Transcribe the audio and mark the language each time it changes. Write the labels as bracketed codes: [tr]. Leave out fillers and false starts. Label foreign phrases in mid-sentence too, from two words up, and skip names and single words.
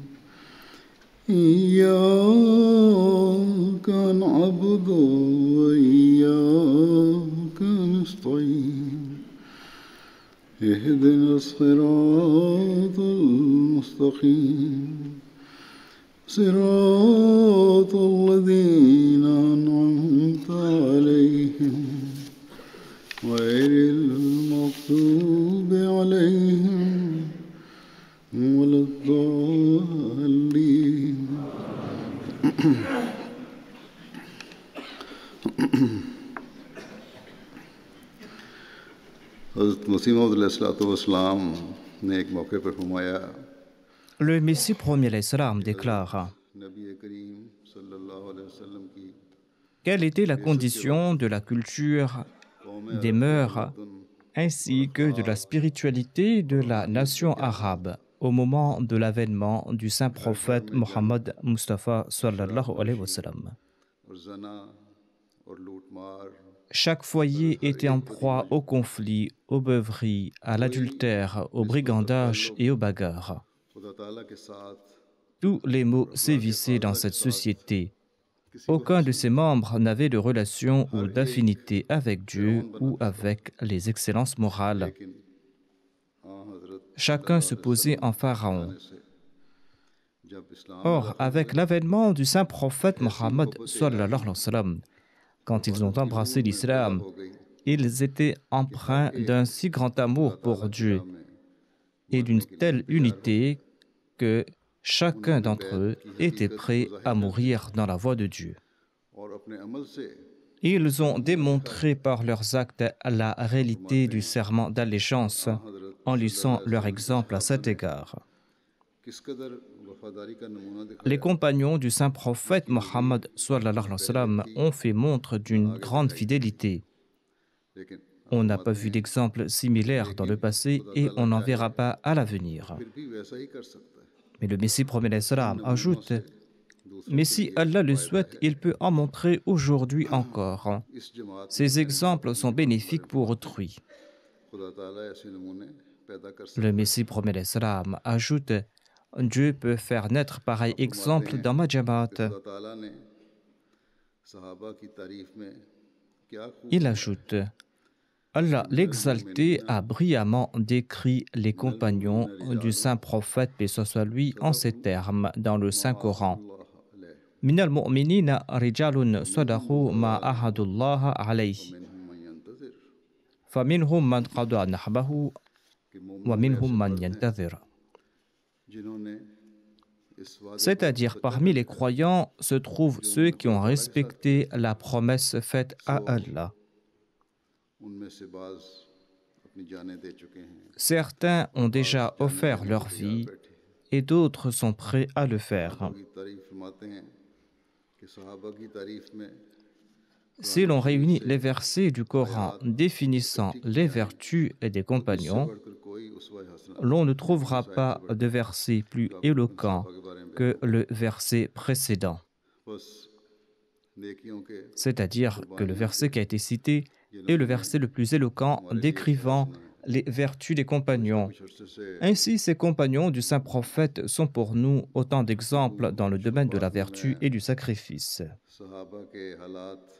[ar] إياك نعبد وإياك نستعين اهدنا الصراط المستقيم صراط الذين أنعمت عليهم غير المغضوب عليهم ولا [ur] الضالين حضرت مسیح موعود [ar] علیہ الصلوۃ والسلام [ur] نے ایک موقع پر فرمایا [fr] Le Messie premier [ar] عليه السلام [fr] déclare [ur] نبی کریم [ar] صلی اللہ علیہ وسلم [ur] کی [fr] quelle était la condition de la culture, des mœurs, ainsi que de la spiritualité de la nation arabe au moment de l'avènement du saint prophète Mohammed Mustafa [ar] صلى الله عليه وسلم. [ur] اور زنا اور لوٹ مار [fr] Chaque foyer était en proie au conflit, aux beuveries, à l'adultère, au brigandage et aux bagarres. [ur] خدا تعالیٰ کے ساتھ [fr] Tous les maux sévissaient dans cette société. Aucun de ses membres n'avait de relation ou d'affinité avec Dieu ou avec les excellences morales. [ur] لیکن حضرت [fr] Chacun se posait en pharaon. [ur] سے جب اسلام [fr] Or, avec l'avènement du saint prophète Mohammed [ar] صلى الله عليه وسلم, [fr] quand ils ont embrassé l'islam, [ur] ہو گئی [fr] ils étaient empreints d'un si grand amour pour Dieu et d'une telle unité que chacun d'entre eux était prêt à mourir dans la voie de Dieu. [ur] اور اپنے عمل سے [fr] Ils ont démontré par leurs actes la réalité du serment d'allégeance en laissant leur exemple à cet égard. [ur] کس قدر وفاداری کا نمونہ دکھایا [fr] Les compagnons du saint prophète Mohammed [ar] صلى الله عليه وسلم [fr] ont fait montre d'une grande fidélité. [ur] لیکن [fr] On n'a pas vu d'exemple similaire dans le passé et on n'en verra pas à l'avenir. [ur] پھر بھی ویسا ہی کر سکتا ہے [fr] Mais le Messie premier [ar] عليه السلام [fr] ajoute: mais si Allah le souhaite, il peut en montrer aujourd'hui encore. [ur] اس جماعت [fr] Ces exemples sont bénéfiques pour autrui. [ur] خدا تعالیٰ ایسے نمونے پیدا کر سکتا [fr] Le Messie premier [ar] عليه السلام [fr] ajoute: Dieu peut faire naître pareil exemple dans ma jamaat. [ur] خدا تعالیٰ نے صحابہ کی تعریف میں کیا خوب [fr] Il ajoute: Allah l'exalté a brillamment décrit les compagnons du saint prophète, paix soit lui, en ces termes dans le Saint-Coran. [ar] اللہ علیہ من المؤمنين رجال صدقوا ما عاهدوا الله عليه منہم من ينتظر فمنهم من قضى نحبه [ur] کہ مومن [ar] ومنهم من ينتظر. [ur] جنہوں نے اس وعدے [fr] C'est-à-dire parmi les croyants se trouvent ceux qui ont respecté la promesse faite à Allah. [ur] ان میں سے بعض اپنی جانیں دے چکے ہیں [fr] Certains ont déjà offert leur vie et d'autres sont prêts à le faire. [ur] کی تعریف فرماتے ہیں کہ صحابہ کی تعریف میں [fr] Si l'on réunit les versets du Coran définissant les vertus des compagnons, [ur] بڑھ کر کوئی اسوہ حسنہ [fr] l'on ne trouvera pas de verset plus éloquent que le verset précédent. [ur] بس نیکیوں کے [fr] C'est-à-dire que le verset qui a été cité est le verset le plus éloquent décrivant les vertus des compagnons. [ur] عرصے سے [fr] Ainsi, ces compagnons du saint prophète sont pour nous autant d'exemples dans le domaine de la vertu et du sacrifice. [ur] صحابہ کے حالات